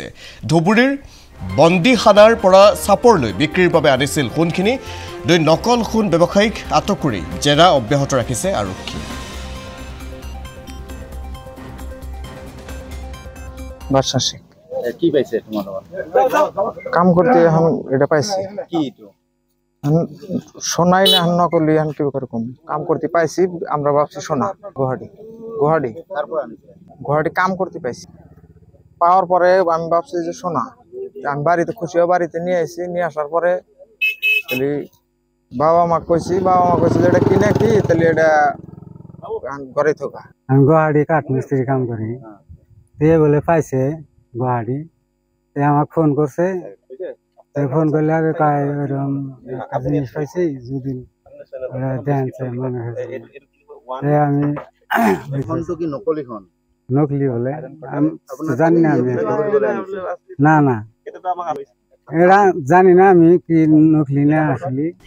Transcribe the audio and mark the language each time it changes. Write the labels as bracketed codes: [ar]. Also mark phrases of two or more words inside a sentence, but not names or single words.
[as] ধুবুৰীৰ বন্দীখানাৰ পৰা চাপৰলৈ বিক্ৰীৰ বাবে আনিছিল সোণখিনি। দুই নকল সোণ ব্যৱসায়ীক আটক কৰি জেৰা অব্যাহত ৰাখিছে আৰক্ষী। বাদশাহ শেখ কি পাইছে তোমালোকৰ? [bn] কাম করতে এখন এটা পাইছি কি তো সোনাই না নকলি এখন কি করে কম কাম করতে পাইছি। আমরা ভাবছি সোনা গুয়াহাটি কাম করতে পাইছি। পাওয়ার পরে আমি ভাবছি যে সোনা, আমি বাড়িতে খুশি হয়ে বাড়িতে নিয়ে আসি। নিয়ে আসার পরে তাহলে বাবা মা কইছি যে এটা কি না কি, তাহলে এটা ঘরে থাকা। আমি গুয়াহাটি কাঠমিস্ত্রি কাম করি। দিয়ে বলে পাইছে গুয়াহাটি, আমাকে ফোন করছে। ফোন করলে আগে ওরকম একটা জিনিস পাইছি, যদি দেন মনে হয়েছে আমি [as] কি নকলি খন [bn] নকলি বলে জানি না। আমি না এরা জানি না আমি কি নকলি না আসলে।